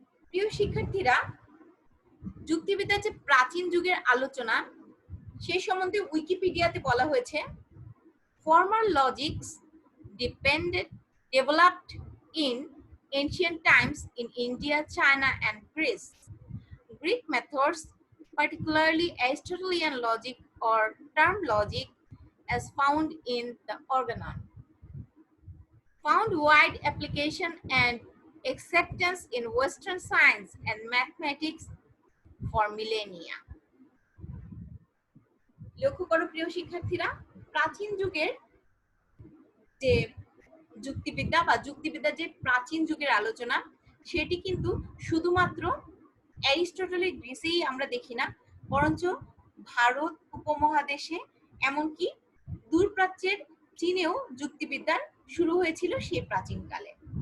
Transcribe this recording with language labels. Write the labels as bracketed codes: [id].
[bn] প্রিয় শিক্ষার্থীরা, যুক্তিবিদ্যার যে প্রাচীন যুগের আলোচনা, সেই সম্বন্ধে উইকিপিডিয়াতে বলা হয়েছে, [en] formal logics developed in ancient times in India, China and Greece. Greek methods, particularly Aristotelian logic or term logic, as found in the Organon, found wide application and acceptance in Western science and mathematics for millennia. [bn] লক্ষ্য করো প্রিয় শিক্ষার্থীরা, প্রাচীন যুগের যে যুক্তিবিদ্যা বা যুক্তিবিদ্যার যে প্রাচীন যুগের আলোচনা, সেটি কিন্তু শুধুমাত্র অ্যারিস্টটলের গ্রিসেই আমরা দেখি না, বরঞ্চ ভারত উপমহাদেশে, এমনকি দূরপ্রাচ্যের চীনেও যুক্তিবিদ্যার শুরু হয়েছিল সেই প্রাচীনকালে।